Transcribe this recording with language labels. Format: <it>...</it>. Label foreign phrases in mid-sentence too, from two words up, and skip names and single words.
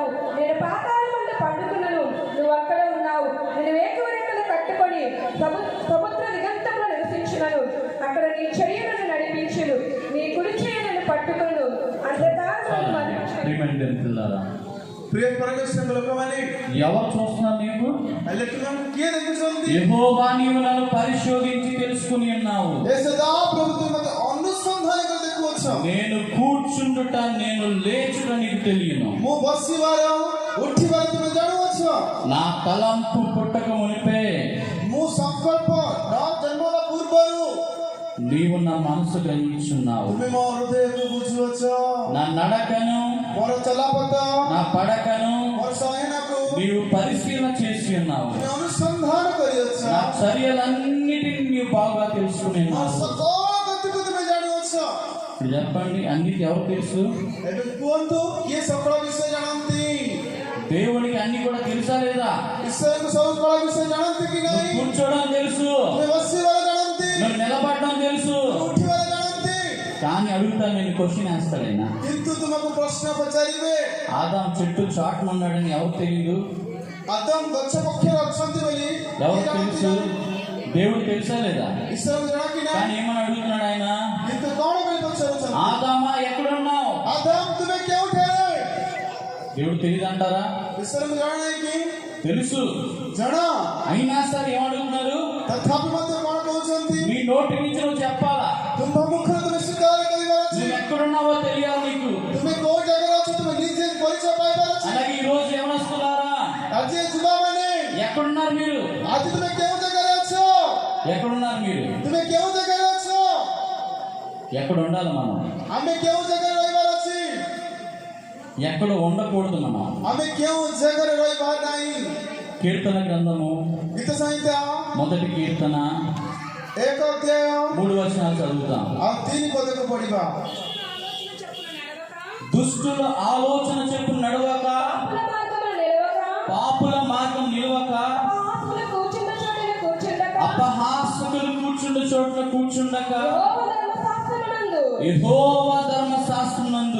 <te>నేను పాతాళం నుండి పండుకున్నను, నువ్వు అక్కడ ఉన్నావు. నేను వేకువరెక్కలు కట్టుకొని సముద్ర దిగంతంలో నివసించునను, అక్కడ నీ చెయ్యి నన్ను నడిపించును. నీ కుడి చెయ్యి నన్ను పట్టుకొను. అంధకారమును మరల్చును. ప్రియమైన పిల్లలారా, ప్రియ పరమేశ్వరుని ଲୋକମାନେ, ఎవరు చూస్తున్నారు నీకు?</te> <or>ଲୋକମାନଙ୍କୁ କିଏ ଦେଖୁଛନ୍ତି?</or> <te>యెహోవా, నీవు నన్ను పరిశోధించి తెలుసుకుని ఉన్నావు.</te> <or>ଏ ସଦାପ୍ରଭୁ ତୁମେ ମୋତେ ଅନୁସନ୍ଧାନ କରି ଦେଖୁଅଛ।</or> <te>నేను కూర్చుండుట, నేను లేచుట నీకు తెలియను.</te> <or>ମୁଁ ବସିବାର ଉଠିବାର ତୁମେ ଜାଣୁଅଛ।</or> <te>నా తలంపు పుట్టక మునిపే</te> <or>ମୁଁ ସଂକଳ୍ପ ନ ଜନ୍ମ ହେବା ପୂର୍ବରୁ</or> <te>నీవు నా మనసు గ్రహించున్నావు.</te> <or>ତୁମେ ମୋ ହୃଦୟକୁ ବୁଝୁଅଛ।</or> <te>నా నడకను,</te> <or>ମୋର ଚଲାପଥ,</or> <te>నా పడకను</te> <or>ମୋର ଶୟନକୁ</or> <te>నీవు పరిశీలన చేసి ఉన్నావు.</te> <or>ତୁମେ ଅନୁସନ୍ଧାନ କରିଅଛ।</or> <te>నా చర్యలన్నిటిని నీవు బాగా తెలుసుకుని</te> <or>ମୋର</or> <te>ఉన్నావు.</te> <or>ସକଳ ଗତିକୁ ତୁମେ ଜାଣୁଅଛ।</or> <te>ఇప్పుడు చెప్పండి, అన్నిటి ఎవరు తెలుసు?</te> <or>ଏବେ କୁହନ୍ତୁ, କିଏ ସକଳ ବିଷୟ ଜାଣନ୍ତି?</or> <te>దేవునికి అన్ని కూడా తెలుసా లేదా?</te> <or>ଈଶ୍ୱରଙ୍କୁ ସବୁ ସକଳ ବିଷୟ ଜାଣନ୍ତି କି</or> <te>నువ్వు</te> <or>ନାହିଁ?</or> <te>కూర్చోవడం తెలుసు,</te> <or>ତୁମେ ବସିବାର ଜାଣନ୍ତି,</or> <te>నువ్వు నిలబడడం తెలుసు,</te> <or>ଉଠିବାର ଜାଣନ୍ତି,</or> <te>కానీ అడుగుతా, నేను క్వశ్చన్ వేస్తాడైనా.</te> <or>କିନ୍ତୁ ତୁମକୁ ପ୍ରଶ୍ନ ପଚାରିବେ।</or> <te>ఆదాం చెట్టు చాటున ఉన్నాడని ఎవరు తెలియదు?</te> <or>ଆଦମ ଗଛ ପକ୍ଷରେ ଅଛନ୍ତି ବୋଲି</or> <te>ఎవరు</te> <or>କିଏ ଜାଣନ୍ତି</or> <te>తెలుసు?</te> <or>ନାହିଁ?</or> <te>దేవుడు తెలుసా లేదా?</te> <or>ଈଶ୍ୱରଙ୍କୁ ଜଣା କି ନାହିଁ?</or> <te>కానీ ఏమని అడుగుతున్నాడు ఆయన?</te> <or>କିନ୍ତୁ କଣ ପାଇଁ ପଚାରୁଛନ୍ତି?</or> <te>ఆదామా ఎక్కడున్నావు?</te> <or>ଆଦମ ତୁମେ କେଉଁଠାରେ?</or> <te>దేవుడు తెలియదు అంటారా?</te> <or>ଈଶ୍ୱରଙ୍କୁ ଜଣା ନାହିଁ କି?</or> <te>తెలుసు.</te> <or>ଜଣା,</or> <te>అయినా సరే ఏమడుగుతున్నారు?</te> <or>ତଥାପି ମଧ୍ୟ କଣ କହୁଛନ୍ତି?</or> <te>నీ నోటి నుంచి నువ్వు చెప్పాలా.</te> <or>ତୁମ୍ଭ ମୁଖରେ ତୁମେ ସ୍ୱୀକାର କରିବାର ଅଛି।</or> <te>నువ్వు ఎక్కడున్నావో తెలియాలి నీకు.</te> <or>ତୁମେ କୋଉ ଜାଗାରେ ଅଛ ତୁମେ ନିଜେ ପରିଚୟ ପାଇବାର ଅଛି।</or> <te>అలాగే ఈ రోజు యవనస్తులారా,</te> <or>ଆଜି ଏ ଯୁବାମାନେ,</or> <te>ఎక్కడున్నారు మీరు?</te> <or>ଆଜି ତୁମେ କେଉଁ ଜାଗାରେ ଅଛ?</or> <te>ఎక్కడున్నారు మీరు?</te> <or>ତୁମେ କେଉଁ ଜାଗାରେ ଅଛ?</or> <te>ఎక్కడ ఉండాలి మనం?</te> <or>ଆମେ କେଉଁ ଜାଗାରେ ରହିବାର ଅଛି?</or> <te>ఎక్కడ ఉండకూడదు మనం?</te> <or>ଆମେ କେଉଁ ଜାଗାରେ ରହିବାର ନାହିଁ?</or> <te>కీర్తన గ్రంథము</te> <or>ଗୀତ ସଂହିତା</or> <te>మొదటి కీర్తన</te> <or>1 ଅଧ୍ୟାୟ</or> <te>3 వచనాలు చదువుతాం.</te> <or>ଆଉ 3 ପଦକୁ ପଢିବା।</or> <te>దుష్టుల ఆలోచన చెప్పు నడవక, పాపుల మార్గమున నిలవక, పాపుల మార్గం నిలవక, అపహాసకులు కూర్చున్న చోటున కూర్చుండక, అపహాసకులు కూర్చుండ చోట్ల కూర్చుండక, యెహోవా ధర్మశాస్త్రమునందు</te>